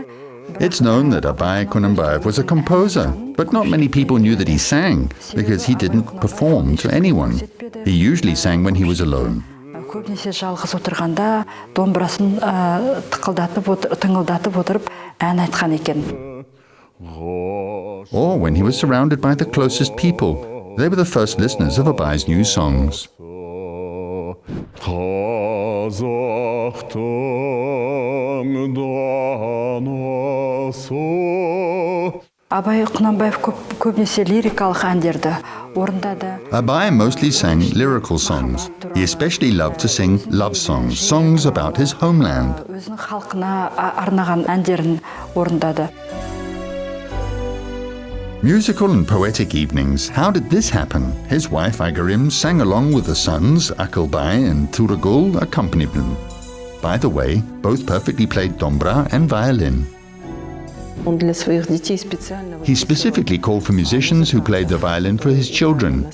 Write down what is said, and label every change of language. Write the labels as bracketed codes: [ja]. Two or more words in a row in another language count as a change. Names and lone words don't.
[en] It's known that Abai Kuanyshpayev was a composer, but not many people knew that he sang because he didn't perform to anyone. He usually sang when he was alone. [kk] Көбінесе жалғыз отырғанда домбырасын тыңылдатып отырып ән айтқан екен. [en] Or when he was surrounded by the closest people. They were the first listeners of Abay's new songs. [kk] Абай Құнанбаев көбінесе лирикалық әндерді орындады. [en] Abay mostly sang lyrical songs. He especially loved to sing love songs, songs about his homeland. [kk] Өзінің халқына арнаған әндерін орындады. [en] Musical and poetic evenings. How did this happen? His wife Igarim sang along with the sons, Akhmet and Turagul accompanied them. By the way, both perfectly played dombra and violin. He specifically called for musicians who played the violin for his children.